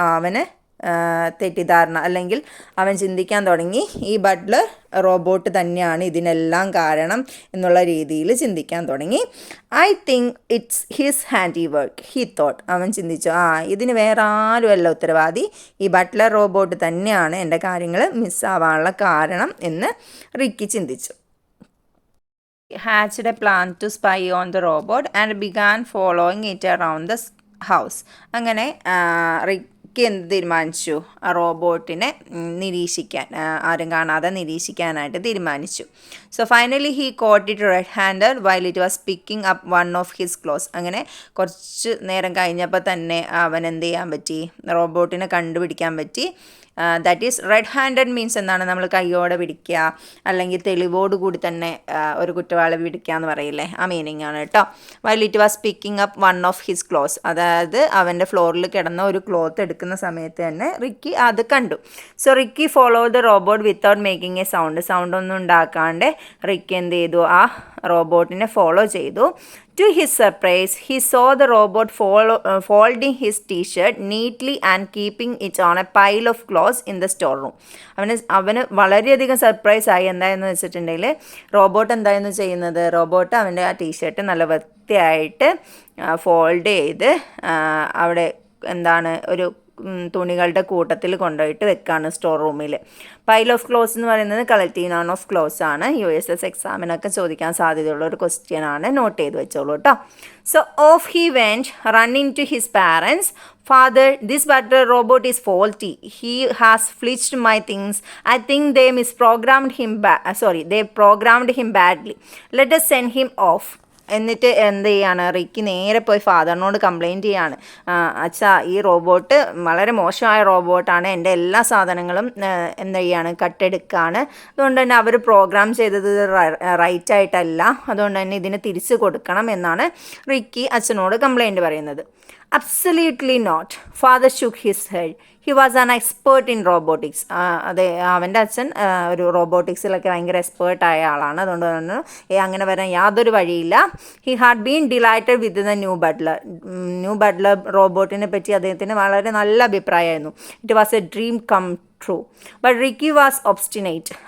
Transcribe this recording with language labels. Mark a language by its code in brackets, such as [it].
[ml] അവന് തെറ്റിദ്ധാരണ, അല്ലെങ്കിൽ അവൻ ചിന്തിക്കാൻ തുടങ്ങി ഈ ബട്ട്ലർ റോബോട്ട് തന്നെയാണ് ഇതിനെല്ലാം കാരണം എന്നുള്ള രീതിയിൽ ചിന്തിക്കാൻ തുടങ്ങി. [en] I think it's his handiwork, he thought. [ml] അവൻ ചിന്തിച്ചു, ഇതിന് വേറെ ആരുമല്ല ഉത്തരവാദി, ഈ ബട്ട്ലർ റോബോട്ട് തന്നെയാണ് എൻ്റെ കാര്യങ്ങൾ മിസ്സാവാനുള്ള കാരണം എന്ന് റിക്കി ചിന്തിച്ചു. [en] Hatched a plan to spy on the robot and began following it around the house. [ml] അങ്ങനെ റിക്കി എന്ത് തീരുമാനിച്ചു? ആ റോബോട്ടിനെ നിരീക്ഷിക്കാൻ, ആരും കാണാതെ നിരീക്ഷിക്കാനായിട്ട് തീരുമാനിച്ചു. [en] So finally he caught it red handed while it was picking up one of his clothes. [ml] അങ്ങനെ കുറച്ച് നേരം കഴിഞ്ഞപ്പോൾ തന്നെ അവൻ എന്ത് ചെയ്യാൻ പറ്റി? റോബോട്ടിനെ കണ്ടുപിടിക്കാൻ പറ്റി. [en] that is red handed means [ml] എന്താണ്? നമ്മൾ കൈയോടെ പിടിക്കുക, അല്ലെങ്കിൽ തെളിവോട് കൂടി തന്നെ ഒരു കുറ്റവാളി പിടിക്കുക എന്ന് പറയില്ലേ, ആ മീനിങ് ആണ് കേട്ടോ. [en] While it was picking up one of his clothes. [ml] അതായത് അവൻ്റെ ഫ്ലോറിൽ കിടന്ന ഒരു ക്ലോത്ത് എടുക്കുന്ന സമയത്ത് തന്നെ റിക്കി അത് കണ്ടു. [en] so Ricky follow the robot without making a sound [ml] ഒന്നും ഉണ്ടാക്കാണ്ട് റിക്കി എന്ത് ചെയ്തു? ആ റോബോട്ടിനെ ഫോളോ ചെയ്തു. [en] To his surprise, he saw the robot folding his t-shirt neatly and keeping it on a pile of clothes in the storeroom. [ml] അവന് വളരെയധികം surprise ആയി. എന്തായെന്ന് വെച്ചിട്ടുണ്ടെങ്കിൽ robot എന്തായിരുന്നു ചെയ്യുന്നത്? റോബോട്ട് അവൻ്റെ ആ ടീഷർട്ട് നല്ല വൃത്തിയായിട്ട് ഫോൾഡ് ചെയ്ത് അവിടെ ഒരു തുണികളുടെ കൂട്ടത്തിൽ കൊണ്ടുപോയിട്ട് വെക്കാണ് സ്റ്റോർ റൂമിൽ. പൈൽ ഓഫ് ക്ലോസ് എന്ന് പറയുന്നത് കളക്റ്റീവ് നൗൺ ഓഫ് ക്ലോസ് ആണ്. USS എക്സാമിനൊക്കെ ചോദിക്കാൻ സാധ്യതയുള്ള ഒരു ക്വസ്റ്റ്യൻ ആണ്, നോട്ട് ചെയ്ത് വെച്ചോളൂ കേട്ടോ. [en] So off he went running to his parents. Father, this butler robot is faulty. He has flinched my things. I think they programmed him badly. Let us send him off. [ml] എന്നിട്ട് എന്ത് ചെയ്യാണ്? Ricky നേരെ പോയി ഫാദറിനോട് complaint ചെയ്യാണ്. അച്ഛാ, ഈ robot വളരെ മോശമായ റോബോട്ടാണ്, എൻ്റെ എല്ലാ സാധനങ്ങളും എന്ത് ചെയ്യാണ്? കട്ടെടുക്കുകയാണ്. അതുകൊണ്ട് തന്നെ അവർ പ്രോഗ്രാം ചെയ്തത് റൈറ്റായിട്ടല്ല, അതുകൊണ്ട് തന്നെ ഇതിന് തിരിച്ചു കൊടുക്കണം എന്നാണ് റിക്കി അച്ഛനോട് കംപ്ലയിൻറ്റ് പറയുന്നത്. [en] Absolutely not. Father shook his head. He was an expert in robotics. [ml] അതെ, അവൻ്റെ അച്ഛൻ ഒരു റോബോട്ടിക്സിലൊക്കെ ഭയങ്കര എക്സ്പേർട്ടായ ആളാണ്. അതുകൊണ്ട് തന്നെ അങ്ങനെ വരാൻ യാതൊരു വഴിയില്ല. [en] he had been delighted with the new butler [ml] റോബോട്ടിനെ പറ്റി അദ്ദേഹത്തിന് വളരെ നല്ല അഭിപ്രായമായിരുന്നു. [en] It was a dream come true. But Ricky was obstinate.